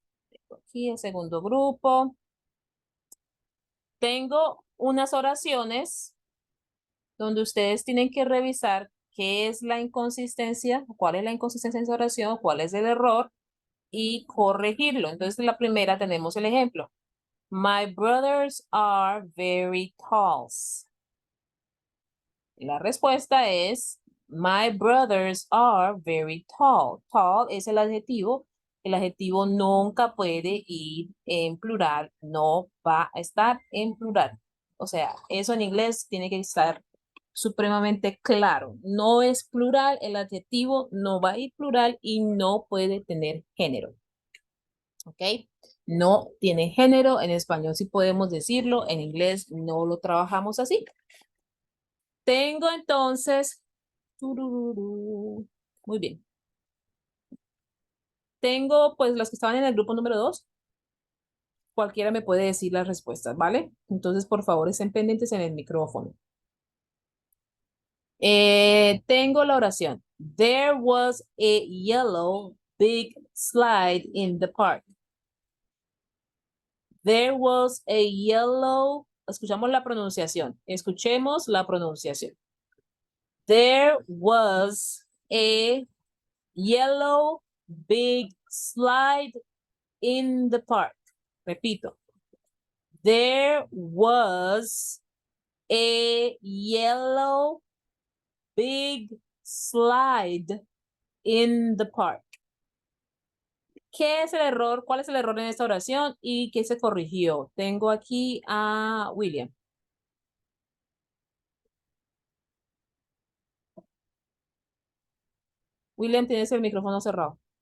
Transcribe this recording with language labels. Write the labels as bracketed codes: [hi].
[es] Tengo aquí el segundo grupo. Tengo unas oraciones donde ustedes tienen que revisar qué es la inconsistencia, cuál es la inconsistencia en esa oración, cuál es el error y corregirlo. Entonces, en la primera tenemos el ejemplo. [en] My brothers are very tall. [es] La respuesta es, [en] my brothers are very tall. [es] Tall es el adjetivo. El adjetivo nunca puede ir en plural, no va a estar en plural. O sea, eso en inglés tiene que estar supremamente claro. No es plural, el adjetivo no va a ir plural y no puede tener género. ¿Ok? No tiene género, en español sí podemos decirlo, en inglés no lo trabajamos así. Tengo entonces, muy bien. Tengo pues los que estaban en el grupo número 2. Cualquiera me puede decir las respuestas, ¿vale? Entonces, por favor, estén pendientes en el micrófono. Tengo la oración. [en] There was a yellow big slide in the park. There was a yellow, [es] escuchamos la pronunciación. Escuchemos la pronunciación. [en] There was a yellow big slide in the park. [es] Repito. [en] There was a yellow big slide in the park. [es] ¿Qué es el error? ¿Cuál es el error en esta oración? ¿Y qué se corrigió? Tengo aquí a William. William, tienes el micrófono cerrado.